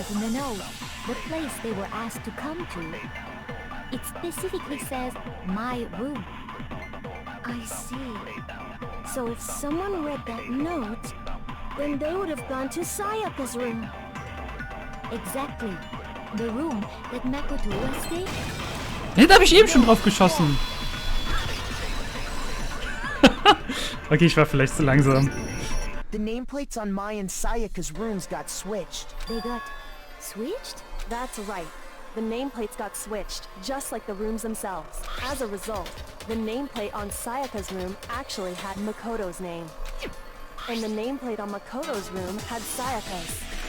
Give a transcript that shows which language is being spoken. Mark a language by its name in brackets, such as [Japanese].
[English] But in the note, the place they were asked to come to, it specifically says, my room. I see. So if someone read that note, then they would have gone to Sayaka's room. Exactly. The room that Makoto was staying in. [German] Ja, da habe ich eben schon drauf geschossen. Okay, ich war vielleicht zu langsam. [English] The nameplates on Mai and Sayaka's rooms got switched. They got switched? That's right. The nameplates got switched, just like the rooms themselves. As a result, the nameplate on Sayaka's room actually had Makoto's name. And the nameplate on Makoto's room had Sayaka's.